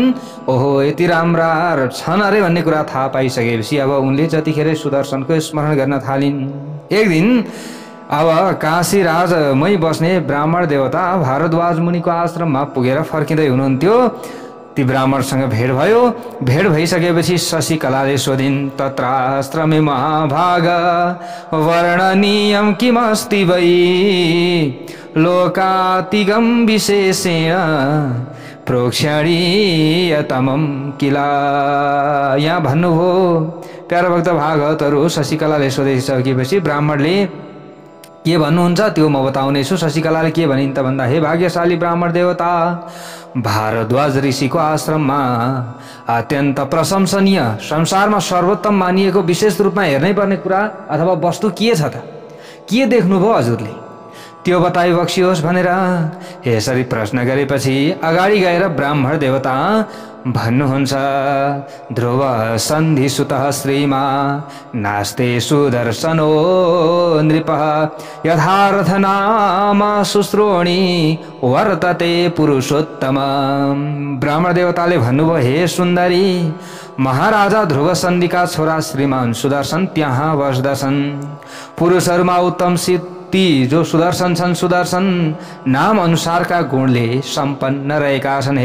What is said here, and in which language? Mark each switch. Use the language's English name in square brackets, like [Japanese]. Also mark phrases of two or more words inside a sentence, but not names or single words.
[Nepali] ओहो, यति राम्रा छन् अरे भन्ने कुरा थाहा पाइसकेपछि अब उनले जतिखेर सुदर्शनको स्मरण गर्न थालिन्। एक दिन अब काशीराजमै बस्ने ब्राह्मण देवता भारद्वाज मुनिको आश्रममा पुगेर फर्किँदै हुनुहुन्थ्यो। ती ब्राह्मणसँग भेट भयो। भेट भइसकेपछि शशिकलाले सोधिन्, [Sanskrit] तत्राश्रमे महाभाग वर्णनीयं किमस्ति वै लोकातिगं विशेषेण प्रोक्षणीयतमं किला। [Nepali] यहाँ भन्नुभयो। प्यारा भक्त भागवतहरू, शशिकलाले सोधिसकेपछि ब्राह्मणले के भन्नुहुन्छ त्यो म बताउनेछु। शशिकलाले के भनिन् त भन्दा, हे भाग्यशाली ब्राह्मण देवता, भारद्वाज ऋषिको आश्रममा अत्यन्त प्रशंसनीय, संसारमा सर्वोत्तम मानिएको विशेष रूपमा हेर्नै पर्ने कुरा अथवा वस्तु के छ त? के देख्नुभयो हजुरले? त्यो बताइ बक्सियोस् भनेर यसरी प्रश्न गरेपछि अगाडि गएर ब्राह्मण देवता भन्नुहुन्छ, [Sanskrit] ध्रुव सन्धि सुतः श्रीमा नास्ते सुदर्शनो नृपः यथार्थ नाम शुश्रोणी वर्तते पुरुषोत्तम। [Nepali] ब्राह्मण देवताले भन्नुभयो, हे सुन्दरी, महाराजा ध्रुव सन्धिका छोरा श्रीमान सुदर्शन त्यहाँ बस्दछन्। पुरुषहरूमा उत्तम ती जो सुदर्शन छन्, सुदर्शन नाम अनुसारका गुणले सम्पन्न रहेका छन्।